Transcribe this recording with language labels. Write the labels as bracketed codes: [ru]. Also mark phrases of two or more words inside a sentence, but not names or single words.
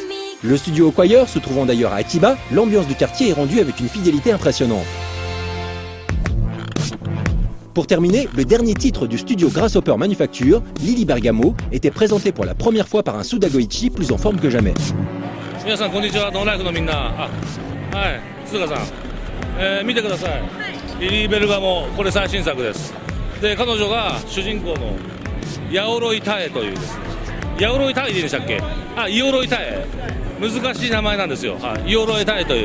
[fr] Le studio Acquire se trouvant d'ailleurs à Akiba, l'ambiance du quartier est rendue avec une fidélité impressionnante. Pour terminer, le dernier titre du studio Grasshopper Manufacture, Lily Bergamo, était présenté pour la première fois par un Suda Goichi plus en forme que jamais. [ja] 鈴鹿さん、見てください、リリー・ベルガモ、これ最新作です。で彼女が主人公のヤオロイタエというですね、ヤオロイタエでいいでしたっけ、イオロイタエ、難しい名前なんですよ、イオロイタエという。